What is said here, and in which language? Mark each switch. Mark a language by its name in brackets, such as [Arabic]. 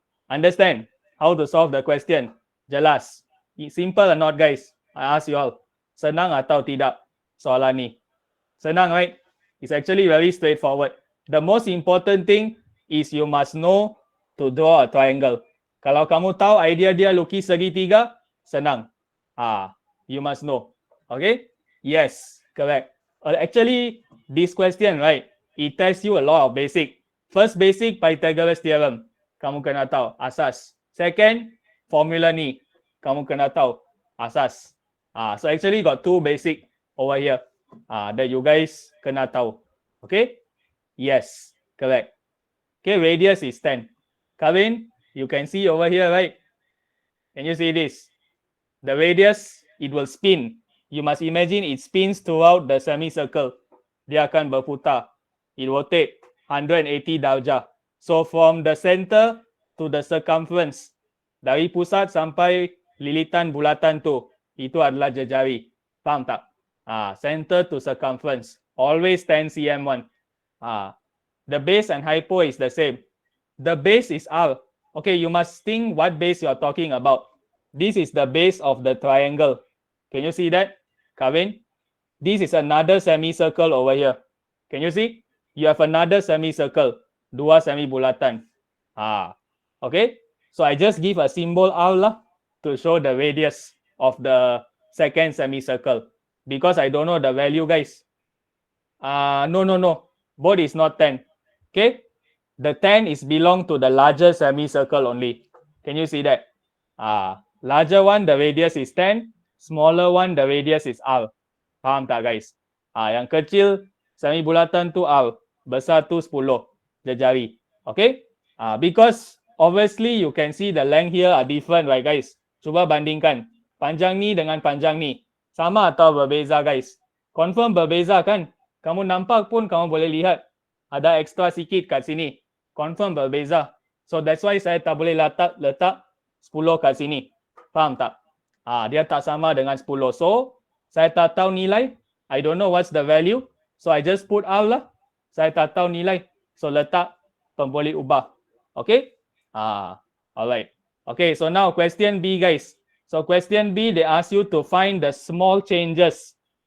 [English] Understand how to solve the question. Jelas. Simple or not guys? I ask you all. [Malay] Senang atau tidak soalan ni? Senang, [English] right? It's actually very straightforward. The most important thing is you must know to draw a triangle. [Malay] Kalau kamu tahu idea dia lukis segitiga, senang. [English] You must know. Okay? Yes, correct. Actually, this question, right? It tests you a lot of basic. First basic, Pythagoras theorem. [Malay] Kamu kena tahu, asas. Second, formula ni. Kamu kena tahu. Asas. [English] So actually got two basic over here that you guys [Malay] kena tahu. [English] Okay? Yes, correct. Okay, radius is 10. Kevin, you can see over here, right? Can you see this? The radius, it will spin. You must imagine it spins throughout the semicircle. [Malay] Dia akan berputar. [English] It rotate [Malay] 180 darjah. [English] So from the center to the circumference, [Malay] dari pusat sampai lilitan bulatan tu, itu adalah jejari. Faham tak? [English] Center to circumference. Always 10 cm one. The base and hypo is the same. The base is R. Okay, you must think what base you are talking about. This is the base of the triangle. Can you see that, Kevin? This is another semicircle over here. Can you see? You have another semicircle. [Malay] Dua semi bulatan. [English] Okay. So I just give a symbol R lah to show the radius of the second semicircle. Because I don't know the value, guys. No. Both is not 10. Okay. The 10 is belong to the larger semicircle only. Can you see that? Larger one, the radius is 10. Smaller one, the radius is R. [Malay] Faham tak, guys? Yang kecil, semi bulatan tu R. Besar tu 10 jejari. Okay? [English] Because obviously you can see the length here are different, right, guys? [Malay] Cuba bandingkan. Panjang ni dengan panjang ni. Sama atau berbeza, guys? Confirm berbeza kan? Kamu nampak pun kamu boleh lihat. Ada extra sikit kat sini. Confirm berbeza. [English] So that's why [Malay] saya tak boleh letak 10 kat sini. Faham tak? Dia tak sama dengan 10. So, saya tak tahu nilai. [English] I don't know what's the value. [Malay] So, [English] I just put R [Malay] lah. Saya tak tahu nilai. So, letak boleh ubah. Okay? [English] Alright. Okay, so now question B, guys. So, question B, they ask you to find the small changes.